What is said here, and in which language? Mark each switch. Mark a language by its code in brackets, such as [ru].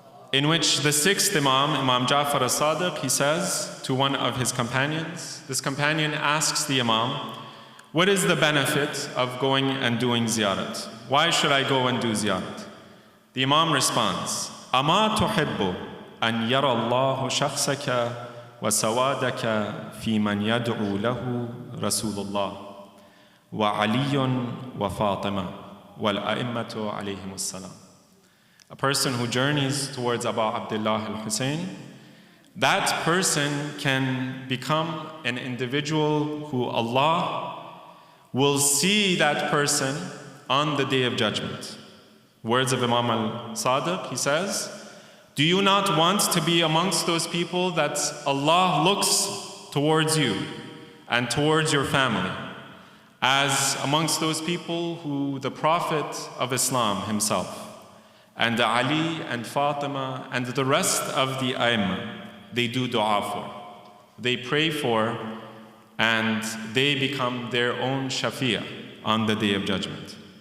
[en] In which the sixth Imam, Imam Ja'far as-Sadiq, he says to one of his companions, this companion asks the Imam, what is the benefit of going and doing ziyarat? Why should I go and do ziyarat? The Imam responds, [ar] أَمَا تُحِبُّ أَنْ يَرَى اللَّهُ شَخْصَكَ وَسَوَادَكَ فِي مَنْ يَدْعُو لَهُ رَسُولُ اللَّهِ وَعَلِيٌّ وَفَاطِمَةٌ وَالْأَئِمَّةُ عَلَيْهِمُ السَّلَامُ. [en] A person who journeys towards Abu Abdullah al-Hussein, that person can become an individual who Allah will see that person on the Day of Judgment. Words of Imam al-Sadiq, he says, do you not want to be amongst those people that Allah looks towards you and towards your family as amongst those people who the Prophet of Islam himself and Ali and Fatima and the rest of the A'immah, they do dua for, they pray for, and they become their own shafi'ah on the Day of Judgment.